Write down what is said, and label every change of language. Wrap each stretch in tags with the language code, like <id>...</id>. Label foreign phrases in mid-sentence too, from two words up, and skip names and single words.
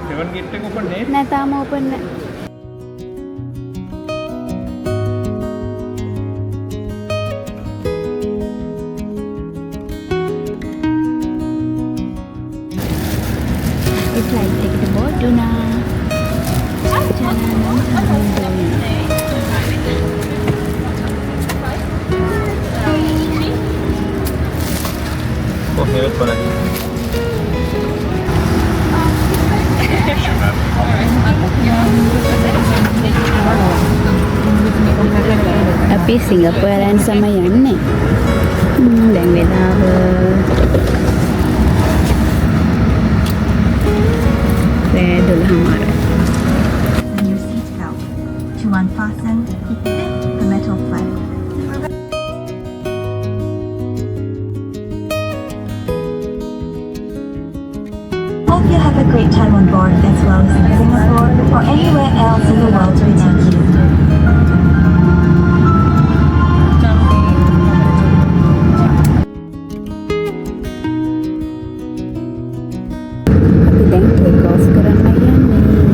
<si>7 gate එක open නේ. නෑ තාම ඕපන් නැහැ. ඒ ෆ්ලයිට් එකට බෝඩ් වුණා.</si> <id>Oh, hebat banget.</id> <si>අපි සිංගප්පූර් ඇරන් තමයි යන්නේ. දැන් වෙලාව රෑ 12:00.</si> <en>And your seat belt. To unfasten, lift the metal plate. Hope you have a great time on board as well as in Singapore or anywhere else in the world we take you.</en> <si>අපි දැන්</si> <en>take off</en> <si>කරන්න යන්නේ.</si>